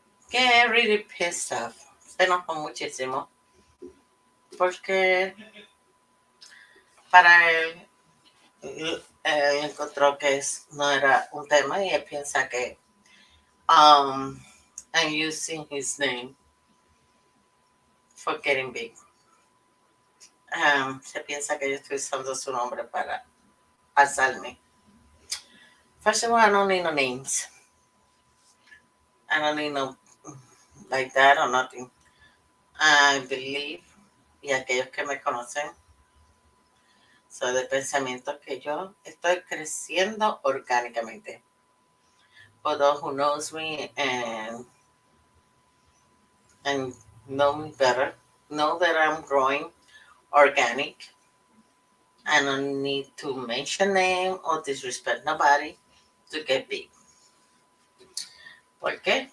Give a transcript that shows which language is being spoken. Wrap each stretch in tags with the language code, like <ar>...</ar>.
<en>Get really pissed off.</en> <es>Se enojó muchísimo porque para él encontró que no era un tema y él piensa que</es> <en>I'm using his name for getting big.</en> <es>Se piensa que yo estoy usando su nombre para alzarme.</es> <en>First of all, I don't need no names. I don't need no like that or nothing. I believe,</en> <es>y aquellos que me conocen, soy de pensamiento que yo estoy creciendo orgánicamente.</es> <en>For those who knows me and know me better, know that I'm growing organic. I don't need to mention name or disrespect nobody to get big.</en> <es>¿Por qué?</es>